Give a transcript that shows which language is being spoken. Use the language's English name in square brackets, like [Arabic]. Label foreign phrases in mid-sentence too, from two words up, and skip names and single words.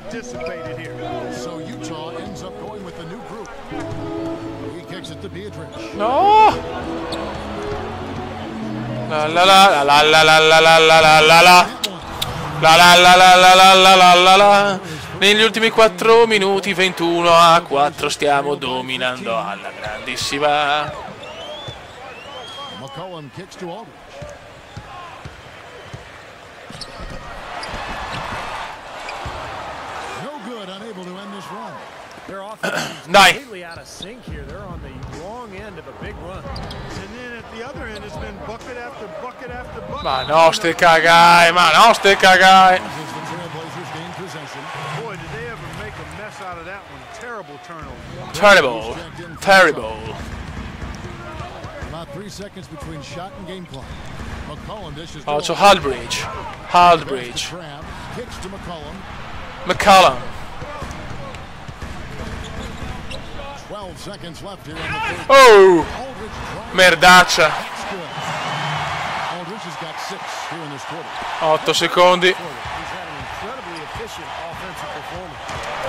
[Italian] No! La la la la la la la la la la la la la la la la la la la la. Negli ultimi 4 minuti 21-4 stiamo dominando alla grandissima. Dai. Ma no, ste cagai, ma no, ste cagai. Terrible, terrible. Also Haldbridge, Haldbridge. McCollum. Oh, merdaccia. 8 secondi.